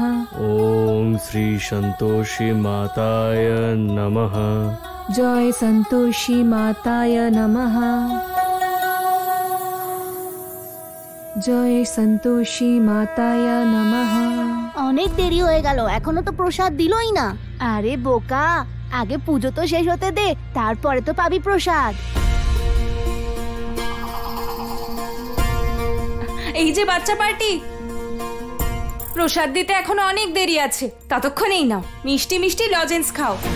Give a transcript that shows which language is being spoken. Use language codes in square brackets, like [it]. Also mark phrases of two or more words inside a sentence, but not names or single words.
[sa] ओम श्री संतोषी माताय नमः। जय संतोषी माताय नमः। जय संतोषी माताय नमः। [bn] অনেক দেরি হয়ে গেল, এখনো তো প্রসাদ দিলই না। আরে বোকা, আগে পুজো তো শেষ হতে দে, তারপরে তো পাবি প্রসাদ। এই যে বাচ্চা পার্টি, প্রসাদ দিতে এখনো অনেক দেরি আছে, ততক্ষণেই নাও মিষ্টি মিষ্টি লজেন্স খাও।